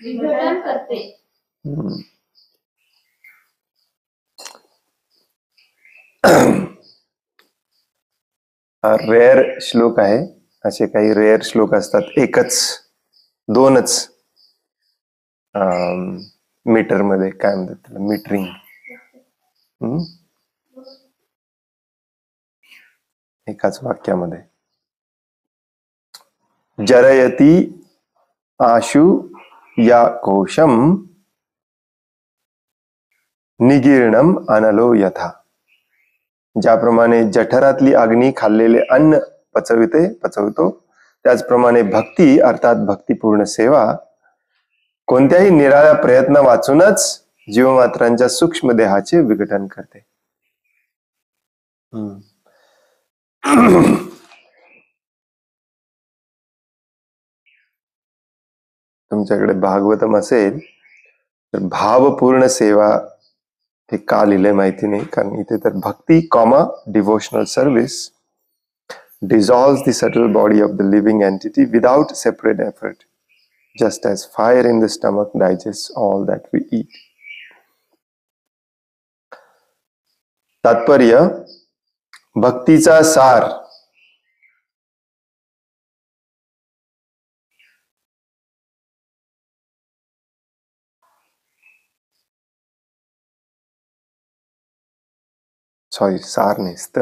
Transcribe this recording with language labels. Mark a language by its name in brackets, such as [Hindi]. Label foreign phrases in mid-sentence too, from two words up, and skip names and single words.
[Marathi] रेअर श्लोक आहे, असे काही रेअर श्लोक असतात, एकच दोनच मीटर मध्ये, काय म्हणतात त्याला, मीटरिंग, एकाच वाक्यामध्ये। [Sanskrit] जरयति आशु या कोशम निगीर्णम अनलो यथा। [Marathi] ज्याप्रमाणे जठरातली अग्नी खाल्लेले अन्न पचवतो, त्याचप्रमाणे भक्ती अर्थात भक्तिपूर्ण सेवा कोणत्याही निराळ्या प्रयत्न वाचूनच जीवमात्रांच्या सूक्ष्म देहाचे विघटन करते। तुमच्याकडे भागवतम असेल तर भावपूर्ण सेवा हे का लिहिले माहिती नाही, कारण इथे तर भक्ती [English] comma devotional service dissolves the subtle body of the living entity without separate effort, just as fire in the stomach digests all that we eat. [Marathi] तात्पर्य, भक्तीचा सार सार नाही, स्तर।